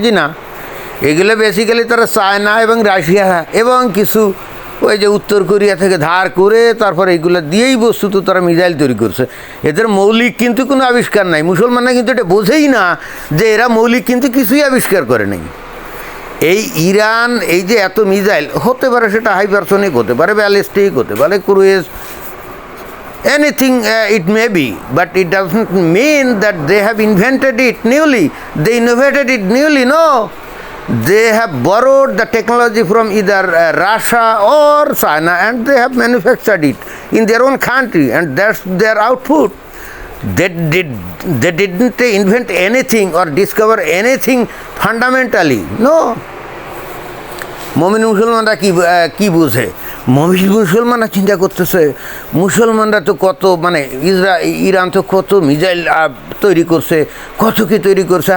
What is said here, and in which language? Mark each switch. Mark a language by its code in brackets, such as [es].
[bn] জি না, এগুলো বেসিক্যালি তারা চায়না এবং রাশিয়া এবং কিছু ওই যে উত্তর কোরিয়া থেকে ধার করে তারপরে এইগুলো দিয়েই বস্তুত তারা মিসাইল তৈরি করছে। এদের মৌলিক কিন্তু কোনো আবিষ্কার নাই। মুসলমানরা কিন্তু এটা বোঝেই না যে এরা মৌলিক কিন্তু কিছুই আবিষ্কার করে নেই। এই ইরান এই যে এত মিসাইল, হতে পারে সেটা হাইপারসনিক, হতে পারে ব্যালিস্টিক, হতে পারে ক্রুয়েজ, [en] anything it may be, but it doesn't mean that they have invented it newly, they innovated it newly, no. they have borrowed the technology from either Russia or China, and they have manufactured it in their own country, and that's their output. They didn't invent anything or discover anything fundamentally. [bn] No. মমিন মুসলমানরা কি বুঝে? মমিন মুসলমানরা চিন্তা করতেছে মুসলমানরা তো কত মানে ইরান তো কত মিসাইল তৈরি করছে, কত কি তৈরি করছে।